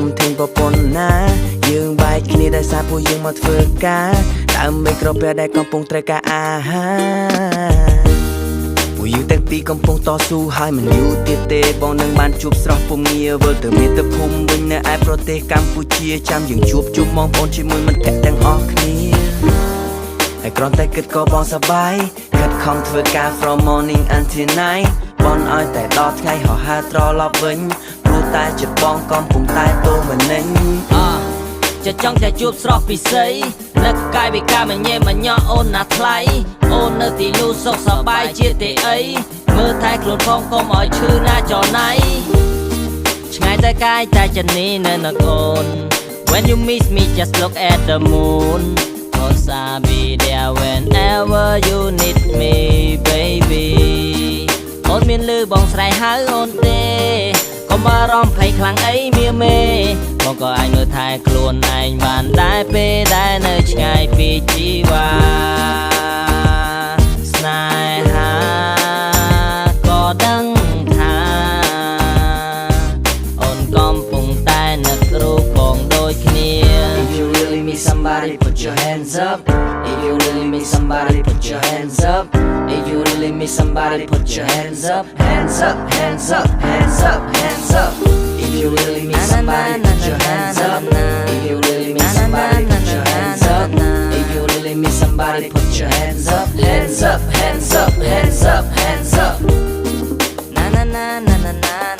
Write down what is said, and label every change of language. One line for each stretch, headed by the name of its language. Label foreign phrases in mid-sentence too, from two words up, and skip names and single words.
Khmer: ធេងប៉ុណ្ណាយើងបែកគ្នាដោយសារពួកយើងមកធ្វើការដើម្បីក្រពះដែលកំពុងត្រូវការអាហារពួកយើងទាំងពីរកំពុងតស៊ូហើយមិនយូរទៀតទេបងនឹងបានជួប ស្រស់ពងងារវិលទៅមាតុភូមិវិញនៅឯប្រទេសកម្ពុជាចាំយើងជួបជុំបងប្អូនជាមួយមិត្តភក្តិទាំងអស់គ្នាហើយគ្រាន់តែគិតក៏បងស ប្បាយខិតខំធ្វើការ
English: from morning until night
Khmer: បងឲ្យតែដល់ថ្ងៃហោះហើរត្រឡប់វិញព្រោះតែចិត្តបង កំពុងតែទូមិននិញចិត្តចង់តែជួបស្រស់ពិសីនឹកកាយវិការមញ៉េមញ៉ោអូនណាថ្លៃអូននៅទីនោះសុខសប្បាយជាទេអីមើលថែខ្លួនផងកុំឲ្យឈឺណាចណៃឆ្ងាយតែកាយតែចិត្តនេះនៅនឹកអូន
English: When you miss me just look at the moon, cause I'll be there whenever you need me, baby.
Khmer: អូនមានលឺបងស្រ័យហៅអូនទេកុំបារម្ភភ័យខ្លាំងអីមៀមេបងក៏អាចមើលថែខ្លួនឯងបានដែរពេលដែលនៅឆ្ងាយពីជីវ៉ា ស្នេហាក៏ដឹងថាអូនកំពុងតែនឹករូបបងដូចគ្នា
English: If you really miss somebody put your hands up If you really miss somebody put your hands up If you really miss somebody put your hands up Hands up, hands up, hands up, hands up If you really miss somebody put your hands up If you really miss somebody put your hands up If you really miss somebody put your hands up Hands up, hands up, hands up, hands up Na na na na na